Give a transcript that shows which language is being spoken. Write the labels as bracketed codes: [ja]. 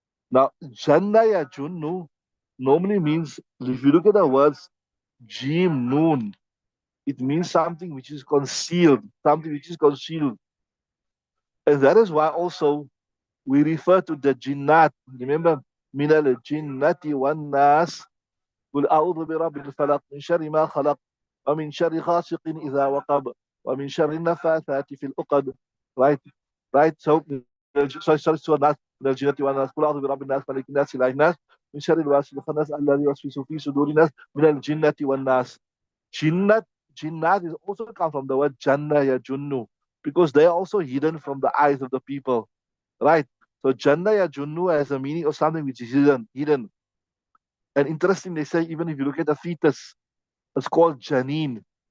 [en] Now, Janna ya Junnu normally means, if you look at the words Jim, noon, it means something which is concealed, something which is concealed. And that is why also we refer to the jinnat. [ar] Remember, minal jinnati wan nas, قل أعوذ برب الفلق من شر ما خلق ومن شر غاسق إذا وقب ومن شر النفاثات في العقد. [en] Right, right. So, sorry, so [ar] nas من الجنة والناس قل أعوذ برب الناس ملك الناس إله الناس من شر الواسوس الخناس الذي يوسوس في صدور الناس من الجنة والناس. [en] Jinnat, jinnat is also come from the word Janna ya Junnu, because they are also hidden from the eyes of the people. Right? So Janna ya Junnu has a meaning of something which is hidden. And interesting, they say even if you look at the fetus, it's called Janeen.